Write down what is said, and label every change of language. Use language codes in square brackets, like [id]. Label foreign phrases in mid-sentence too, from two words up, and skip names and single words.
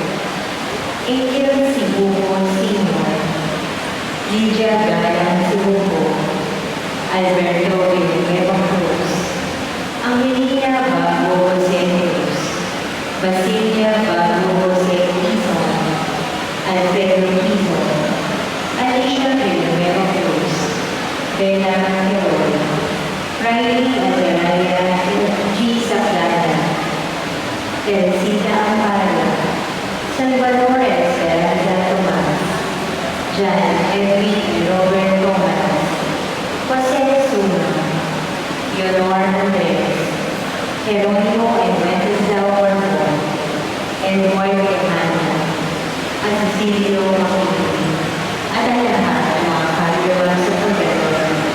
[tl] Angel Sibuco Sr., Lydia Galan Sibuco, Alberto Villanueva Cruz, Angelina Bago Jose Cruz, Basilia Bago Jose Quizon, Alfredo Quizon, Alicia Villanueva Cruz, Bella Manterola, Riley Azaraya G. Saplata, Teresita Amparo, Salvador Esperanza Tomas, Jan Edwin and Robert Thomas, Jose Suma, Leonor Andres, Jeronimo and Wenceslao Orfon, Edward Emana, at Cecilio Makiti, at ang lahat ng mga kaluluwa sa pagkakaroon.